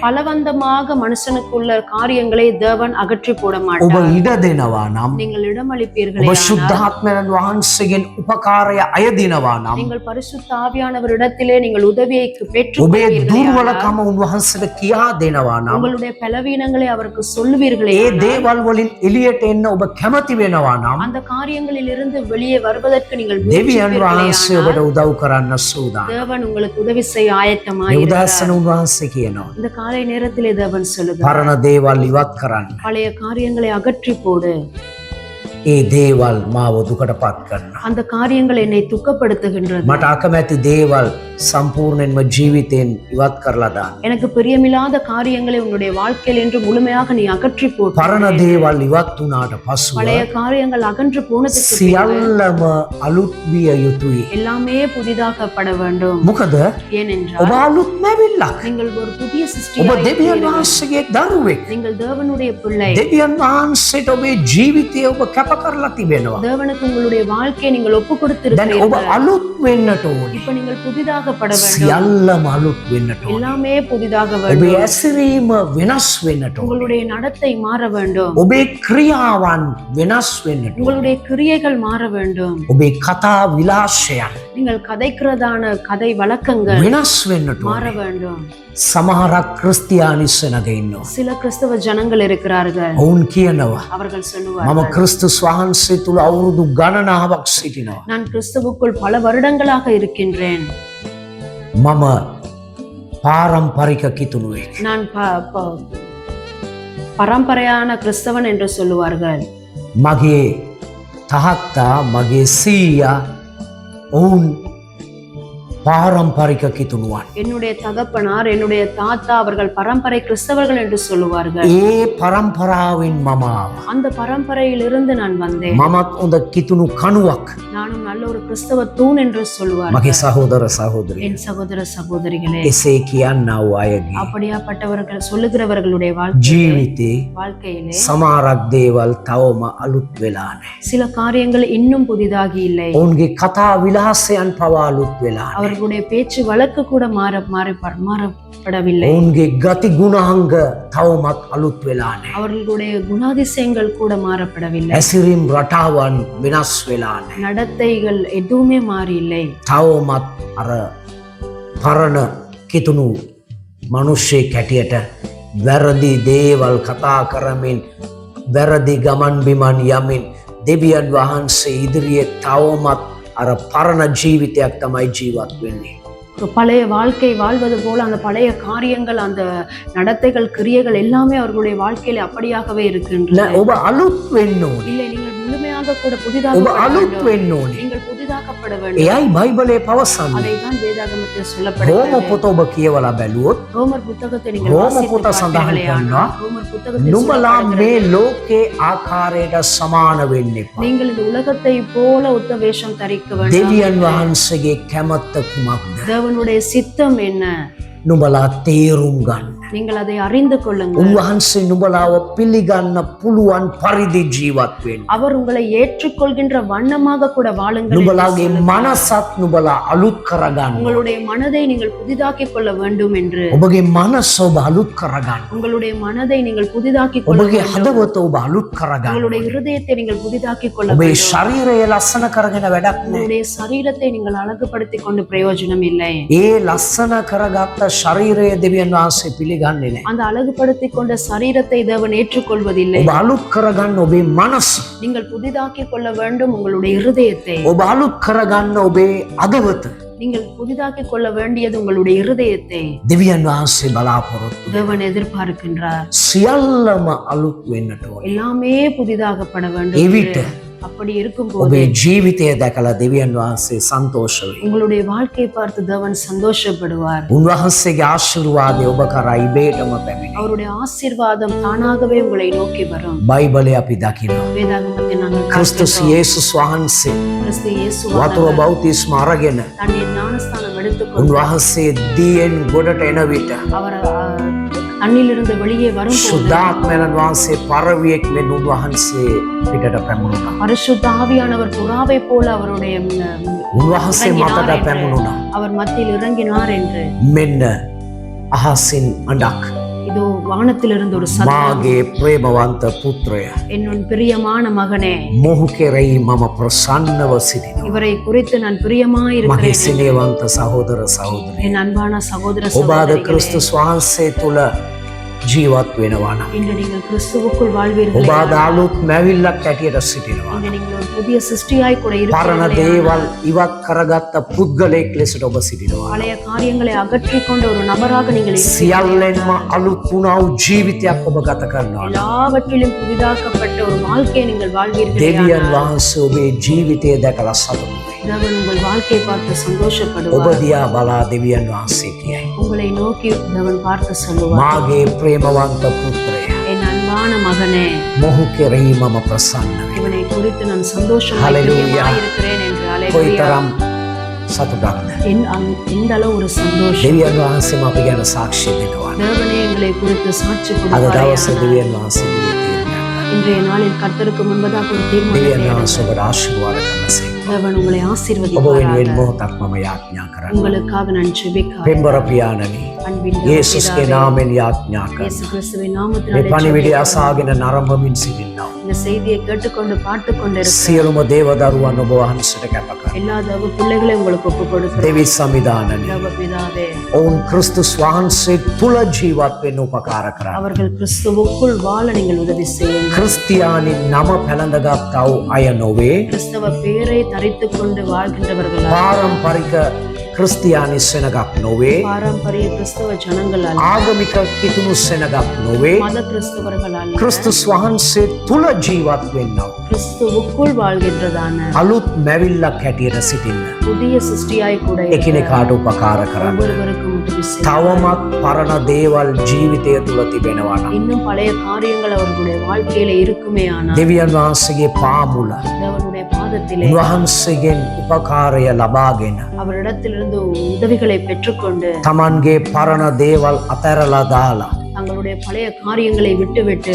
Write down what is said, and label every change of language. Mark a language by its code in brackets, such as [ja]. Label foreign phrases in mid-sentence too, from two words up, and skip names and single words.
[ta] பலவந்தமாக மனுஷனுக்குள்ள காரியங்களை தேவன் அகற்றி போட [si] ඔබ [ta] மாட்டார். [si] ඉඩ දෙනවා නම් [ta] நீங்கள் இடமளிப்பீர்களே [si] ඔබ ශුද්ධාත්මයන් වහන්සේගෙන් උපකාරය අයදිනවා නම් [ta] நீங்கள் பரிசுத்த ஆவியானவரிடத்திலே நீங்கள் உதவியை [si] ඔබේ [ta] பெற்றுக்கொள்வீர்களே [si] දුර්වලකම උන්වහන්සේට කියා දෙනවා නම් [ta] உங்களுடைய பலவீனங்களை அவருக்கு சொல்லுவீர்களே [si] ඒ දේවල් වලින් එළියට එන්න ඔබ කැමති වෙනවා නම් [ta] அந்த காரியங்களில் இருந்து வெளியே வருவதற்கு நீங்கள் [si] දෙවියන් [ta] முயற்சிப்பீர்களே [si] වහන්සේ [ta] ஆனால் [si] ඔබට උදව් කරන්න සූදානම්. [ta] தேவன் உங்களுக்கு உதவி செய்ய [si] මේ [ta] ஆயத்தமாய் [si] උදෑසන උන්වහන්සේ කියනවා [ta] இந்த காலை நேரத்திலே தேவன் சொல்லுகிறார், [si] පරණ දේවල් ඉවත් කරන්න. [ta] பழைய காரியங்களை அகற்றி போடு. [si] ඒ දේවල් මාව දුකටපත් කරනවා. [ta] அந்த காரியங்கள் என்னை துக்கப்படுத்துகின்றது. [si] මට අකමැති දේවල් සම්පූර්ණයෙන්ම ජීවිතෙන් ඉවත් කරලා දාන්න. [ta] எனக்கு பிரியமில்லாத காரியங்களை உன்னுடைய வாழ்க்கையில் என்று முழுமையாக நீ அகற்றி போடு. [si] පරණ දේවල් ඉවත් වුණාට පසුව [ta] பழைய காரியங்கள் அகன்று போனதுக்கு பின்பு [si] සියල්ලම අලුත් විය යුතුයි. [ta] எல்லாமே புதிதாக்கப்பட வேண்டும். [si] මොකද [ta] ஏனென்றால் [si] ඔබ අලුත් නැවිල්ලක්. [ta] நீங்கள் ஒரு புதிய [si] ඔබ [ta] சிருஷ்டியாய் [si] දෙවියන් [ta] இருக்கிறீர்கள். [si] වහන්සේගේ දරුවෙක්. [ta] நீங்கள் தேவனுடைய பிள்ளை. [si] දෙවියන් වහන්සේට ඔබේ ජීවිතය ඔබ කැප කරලා තිබෙනවා. [ta] தேவனுக்கு உங்களுடைய வாழ்க்கையை நீங்கள் ஒப்பு [si] දැන් ඔබ [ta] கொடுத்திருக்கிறீர்கள். [si] අලුත් වෙන්නට ඕනේ. [ta] இப்ப நீங்கள் புதிதாகப்பட வேண்டும். [si] සියල්ලම අලුත් වෙන්නට ඕනේ. [ta] எல்லாமே புதிதாக [si] ඔබේ [ta] வேண்டும். [si] ඇසිරීම වෙනස් වෙන්නට ඕනේ. [ta] உங்களுடைய நடத்தை மாற வேண்டும். [si] ඔබේ ක්‍රියාවන් වෙනස් වෙන්නට ඕනේ. [ta] உங்களுடைய கிரியைகள் மாற வேண்டும். [si] ඔබේ කතා විලාශයන් [ta] நீங்கள் கதைக்கிறதான கதை வழக்கங்கள் [si] වෙනස් වෙන්නට [ta] மாற [si] ඕනේ. [ta] வேண்டும். [si] සමහරක් ක්‍රිස්තියානිස්සනක ඉන්නවා. [ta] சில கிறிஸ்தவ ஜனங்கள் இருக்கிறார்கள். [si] ඔවුන් කියනවා [ta] அவர்கள் [si] මම [ta] சொல்லுவார்கள், [si] ක්‍රිස්තුස් වහන්සේ තුල අවුරුදු ගණනාවක් සිටිනවා. [ta] நான் கிறிஸ்துவுக்குள் பல வருடங்களாக இருக்கின்றேன். [si] මම පාරම්පරික කිතුණුවෙක්. [ta] நான் பரம்பரையான கிறிஸ்தவன் என்று சொல்லுவார்கள். [si] මගේ තාත්තා මගේ සීයා ඔවුන් පාරම්පරික කිතුණුවන්. [ta] என்னுடைய தகப்பனார், என்னுடைய தாத்தா அவர்கள் பரம்பரை கிறிஸ்தவர்கள் என்று சொல்லுவார்கள். [si] ඒ පරම්පරාවෙන් මම ආවා. [ta] அந்த பரம்பரையிலிருந்து நான் வந்தேன். [si] මමත් හොඳ කිතුණු කණුවක්. [ta] நானும் நல்ல ஒரு கிறிஸ்தவ தூண் என்று [si] මගේ [ta] சொல்லுவார்கள். [si] සහෝදර සහෝදරිය. [ta] என் சகோதர சகோதரிகளே, [si] එසේ කියන්නා වූ අයගේ [ta] அப்படியாப்பட்டவர்கள் சொல்லுகிறவர்களுடைய [si] ජීවිතේ [ta] வாழ்க்கையிலே [si] සමහරක් දේවල් තවම අලුත් වෙලා නැහැ. [ta] சில காரியங்கள் இன்னும் புதிதாகி இல்லை. [si] ඔවුන්ගේ කතා විලාසයන් පවා අලුත් වෙලා නැහැ. [ta] அவர்களுடைய பேச்சு வழக்கு கூட மாறப்படவில்லை. [si] ඔවුන්ගේ ගති ගුණාංග තවමත් අලුත් වෙලා නැහැ. [ta] அவர்களுடைய குணாதிசயங்கள் கூட மாறப்படவில்லை. [si] ඇසිරීම් රටාවන් වෙනස් වෙලා නැහැ. [ta] நடத்தைகள் எதுவுமே மாறி இல்லை. [si] තවමත් අර පරණ කිතුණු මිනිස්සෙක් හැටියට වැරදි දේවල් කතා කරමින් වැරදි ගමන් බිමන් යමින් දෙවියන් වහන්සේ ඉදිරියේ තවමත් අර පරණ ජීවිතයක් තමයි ජීවත් වෙන්නේ. [ta] பழைய வாழ்க்கை வாழ்வது போல அந்த பழைய காரியங்கள், அந்த நடத்தைகள், கிரியைகள் எல்லாமே அவர்களுடைய வாழ்க்கையில அப்படியாகவே இருக்கின்றன. [si] නෑ ඔබ අලුත් වෙන්න ඕනේ. [ta] இல்லை, நீங்கள் முழுமையாக கூட புதிதாக [si] ඔබ අලුත් වෙන්න ඕනේ. [ta] நீங்கள் புதிதாக்கப்பட வேண்டும். [si] එයයි බයිබලයේ පවසන්නේ. [ta] அதைதான் வேதாகமத்தில் [si] රෝම [ta] சொல்லப்படுகிறது. [si] පොත ඔබ කියවලා බැලුවොත් [ta] ரோமர் புத்தகத்தை நீங்கள் ரோம வாசித்து புத்த சந்தானம் பார்த்தீர்களேயானால், பண்ணா, ரோமர் புத்தகத்தில் [si] නුඹලා [ta] சொல்லப்படுகிறது, [si] මේ ලෝකේ ආකාරයට සමාන වෙන්න එපා. [ta] நீங்கள் இந்த உலகத்தை போல ஒத்த வேஷம் தரிக்க வேண்டும். [si] දෙවියන් වහන්සේගේ කැමැත්ත කුමක්ද? [ta] தேவனுடைய சித்தம் என்ன? [si] නුඹලා තේරුම් ගන්න. [ta] நீங்கள் அதை அறிந்து கொள்ளுங்கள். [si] උන්වහන්සේ නුඹලාව පිළිගන්න පුළුවන් පරිදි ජීවත් වෙන්න. [ta] அவர் உங்களை ஏற்றுக்கொள்கின்ற வண்ணமாக கூட வாழுங்கள் என்று [si] නුඹලාගේ [ta] சொல்லுகிறார். [si] මනසත් නුඹලා අලුත් කරගන්න. [ta] உங்களுடைய மனதை நீங்கள் புதிதாக்கிக் கொள்ள வேண்டும் என்று. [si] ඔබගේ මනස ඔබ අලුත් කරගන්න. [ta] உங்களுடைய மனதை நீங்கள் புதிதாக்கிக் கொள்ள [si] ඔබගේ [ta] வேண்டும். [si] හදවත ඔබ අලුත් කරගන්න. [ta] உங்களுடைய இருதயத்தை நீங்கள் புதிதாக்கிக் கொள்ள [si] ඔබේ [ta] வேண்டும். [si] ශරීරය ලස්සන කරගෙන වැඩක් නෑ. [ta] உங்களுடைய சரீரத்தை நீங்கள் அழகுபடுத்திக் கொண்டு பிரயோஜனம் இல்லை. [si] ඒ ලස්සන කරගත්ත ශරීරය දෙවියන් වහන්සේ පිළිගන්නේ නෑ. [ta] அந்த அழகுபடுத்திக் கொண்ட சரீரத்தை தேவன் ஏற்றுக்கொள்வதில்லை. [si] ඔබ අලුත් කරගන්න ඔබේ මනස. [ta] நீங்கள் புதிதாக்கிக் கொள்ள வேண்டும் உங்களுடைய இருதயத்தை. [si] ඔබ අලුත් කරගන්න ඔබේ අදවත. [ta] நீங்கள் புதிதாக்கிக் கொள்ள வேண்டியது உங்களுடைய இருதயத்தை. [si] දෙවියන් වහන්සේ බලාපොරොත්තු. [ta] தேவன் எதிர்பார்க்கின்றார். [si] සියල්ලම අලුත් වෙන්නට ඕනේ. [ta] எல்லாமே புதிதாகப்பட வேண்டும். [si] එවිට [ta] அப்படி இருக்கும்போது [si] ඔබේ ජීවිතය දැකලා දෙවියන් වහන්සේ සන්තෝෂ වෙයි. [ta] உங்களுடைய வாழ்க்கையை பார்த்து தேவன் சந்தோஷப்படுவார். [si] උන්වහන්සේගේ ආශිර්වාදය ඔබ කරා ඉබේටම පැමිණේ. [ta] அவருடைய ஆசீர்வாதம் தானாகவே உங்களை நோக்கி வரும். [si] බයිබලය අපි දකිනවා. [ta] வேதாகமத்தை நாங்கள் [si] ක්‍රිස්තුස් යේසුස් වහන්සේ [ta] கிறிஸ்து இயேசு [si] වතුර බෞතිස්ම අරගෙන [ta] தண்ணீர் ஞானஸ்தானம் எடுத்துக்கொண்டு [si] උන්වහන්සේ දියෙන් ගොඩට එන විට [ta] அவர் தண்ணிலிருந்து வெளியே வரும்போது [si] ශුද්ධාත්මයන් වහන්සේ පරවියෙක් මෙන් උන්වහන්සේ පිටට පැමුණුණා. [ta] பரிசுத்த ஆவியானவர் புறாவை போல அவருடைய [si] උන්වහන්සේ මතට පැමුණුණා. [ta] அவர் மத்தியில் இறங்கினார் என்று [si] මෙන්න අහසින් අඬක් [ta] இதோ வானத்திலிருந்து ஒரு சத்தம், [si] මාගේ ප්‍රේමවන්ත පුත්‍රය [ta] என்னுன் பிரியமான மகனே, [si] මොහු කෙරෙහි මම ප්‍රසන්නව සිටිනවා. [ta] இவரை குறித்து நான் [si] මගේ [ta] பிரியமாயிருக்கிறேன். [si] සිනේවන්ත සහෝදර සහෝදරිය [ta] என் அன்பான சகோதர [si] ඔබ අද [ta] சகோதரிகளே, [si] ක්‍රිස්තුස් වහන්සේ තුල ජීවත් වෙනවා නම් [ta] இன்று நீங்கள் கிறிஸ்துவுக்குள் [si] ඔබ [ta] வாழ்வீர்களே, [si] අද අලුත් මැවිල්ලක් ඇටියට සිටිනවා. [ta] இன்று நீங்கள் ஒரு புதிய சிருஷ்டியாய் கூட [si] පරණ [ta] இருக்கிறீர்களே, [si] දේවල් ඉවත් කරගත්ත පුද්ගලයෙක් ලෙසට ඔබ සිටිනවා. [ta] பழைய காரியங்களை அகற்றிக் கொண்ட ஒரு நபராக நீங்கள் இருக்கிறீர்கள். [si] සියල්ලෙන්ම අලුත් වුණා වූ ජීවිතයක් ඔබ ගත කරනවා. [ta] எல்லாவற்றிலும் புதிதாக்கப்பட்ட ஒரு வாழ்க்கையை நீங்கள் வாழ்வீர்களே, [si] දෙවියන් වහන්සේ ඔබේ ජීවිතය දැකලා සතුටු වෙයි. [ta] தேவன் உங்கள் வாழ்க்கையை பார்த்து [si] ඔබ [ta] சந்தோஷப்படுவார். [si] දිහා බලා දෙවියන් වහන්සේ කියයි. [ta] உங்களை நோக்கி தேவன் பார்த்து சொல்லுவார், [si] මාගේ ප්‍රේමවන්ත පුත්‍රය [ta] என் அன்பான மகனே, [si] මොහු කෙරෙහි මම ප්‍රසන්න වෙයි. [ta] இவனை குறித்து நான் சந்தோஷமாய் [si] Hallelujah. [ta] பிரியமாயிருக்கிறேன் என்று அல்லேலூயா. [si] කොයිතරම් සතුටක්ද. [ta] இந்த அளவு ஒரு சந்தோஷம். [si] දෙවියන් වහන්සේම අපි ගැන සාක්ෂි දෙනවා. [ta] தேவனே எங்களை குறித்து சாட்சி [si] අද [ta] கொடுப்பாரே. [si] දවසේ දෙවියන් වහන්සේ තීරණයක්. [ta] இன்றைய நாளில் கர்த்தருக்கு முன்பதாக ஒரு [si] දෙවියන් [ta] தீர்மானம் [si] වහන්සේ ඔබට ආශිර්වාද කරනසේ. [ta] தேவன் உங்களை [si] ඔබ [ta] ஆசீர்வதிப்பாராக. [si] වෙනුවෙන් මොහොතක් මම යාඥා කරනවා. [ta] உங்களுக்காக நான் ஜெபிக்கிறேன். [si] පෙම්බර පියාණනි [ta] அன்பின் [si] යේසුස්ගේ නාමයෙන් යාඥා කරනවා. [ta] இயேசு கிறிஸ்துவின் [si] මේ [ta] நாமத்தினாலே [si] පණිවිඩය [ta] ஜெபிக்கிறேன். [si] අසාගෙන නරඹමින් සිටිනවා. [ta] இந்த செய்தியை கேட்டுக்கொண்டு பார்த்து கொண்டிருக்கிற [si] සියලුම දේවදරුවන් ඔබ වහන්සේට කැප කරනවා. [ta] எல்லா தேவ பிள்ளைகளையும் உங்களுக்கு ஒப்புக் கொடுக்கிறேன். [si] දෙවි සමිදානනි [ta] தேவ பிதாவே, [si] ඔවුන් ක්‍රිස්තුස් වහන්සේ තුල ජීවත් වෙන්න උපකාර කරන්න. [ta] அவர்கள் கிறிஸ்துவுக்குள் வாழ நீங்கள் உதவி செய்யுங்கள். [si] ක්‍රිස්තියානි නම පැළඳගත්තා වූ අය නොවේ. [ta] கிறிஸ்தவ பேரை தரித்துக் கொண்டு வாழ்கின்றவர்கள் [si] පාරම්පරික ක්‍රිස්තියානි සෙනගක් නොවේ. [ta] பாரம்பரிய கிறிஸ்தவ ஜனங்கள் அல்ல, [si] ආගමික කිතුණු සෙනගක් නොවේ. [ta] மத கிறிஸ்தவர்கள் அல்ல, [si] ක්‍රිස්තුස් වහන්සේ තුල ජීවත් වෙන්නව [ta] கிறிஸ்துவுக்குள் வாழ்கின்றதான [si] අලුත් මැවිල්ලක් හැටියට සිටින්න. [ta] புதிய சிருஷ்டியாய் கூட இருக்கிற [si] එකිනෙකාට උපකාර කරන්න. [ta] ஒவ்வொருவருக்கும் உதவி செய்யுங்கள். [si] තවමත් පරණ දේවල් ජීවිතය තුල තිබෙනවා නම් [ta] இன்னும் பழைய காரியங்கள் அவர்களுடைய வாழ்க்கையில இருக்குமே ஆனால் [si] දෙවියන් වහන්සේගේ පාමුල [ta] தேவனுடைய பாதத்திலே [si] උන්වහන්සේගෙන් උපකාරය ලබාගෙන [ta] அவரிடத்திலிருந்து உதவிகளை பெற்றுக்கொண்டு [si] තමන්ගේ පරණ දේවල් අතැරලා දාලා [ta] தங்களுடைய பழைய காரியங்களை விட்டுவிட்டு